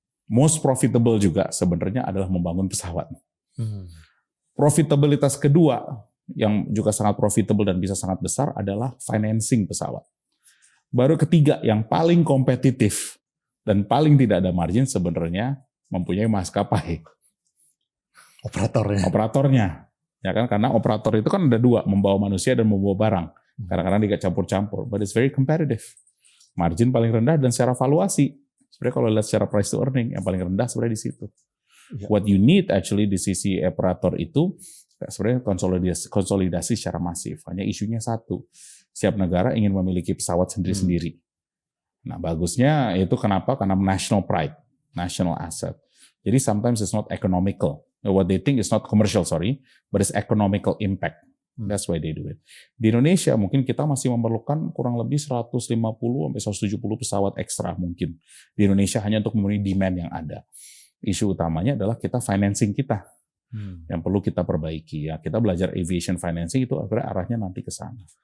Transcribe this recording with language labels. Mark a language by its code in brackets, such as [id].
[id] Most profitable juga sebenarnya adalah membangun pesawat. Profitabilitas kedua yang juga sangat profitable dan bisa sangat besar adalah financing pesawat. Baru ketiga yang paling kompetitif dan paling tidak ada margin sebenarnya mempunyai maskapai. Operatornya. Ya kan, karena operator itu kan ada 2, membawa manusia dan membawa barang. Kadang-kadang dia campur-campur, [en] but it's very competitive. [id] Margin paling rendah dan secara valuasi. Sebenarnya kalau lihat secara price to earning, yang paling rendah sebenarnya di situ. [en] What you need actually [id] di sisi operator itu sebenarnya konsolidasi secara masif. Hanya isunya satu, setiap negara ingin memiliki pesawat sendiri-sendiri. Nah bagusnya itu kenapa? Karena national pride, national asset. [en] Jadi sometimes it's not economical. What they think is not commercial, but it's economical impact. That's why they do it. [id] Di Indonesia mungkin kita masih memerlukan kurang lebih 150-170 pesawat ekstra mungkin. Di Indonesia hanya untuk memenuhi demand yang ada. Isu utamanya adalah kita financing kita. yang perlu kita perbaiki ya. Kita belajar aviation financing itu akhirnya arahnya nanti ke sana.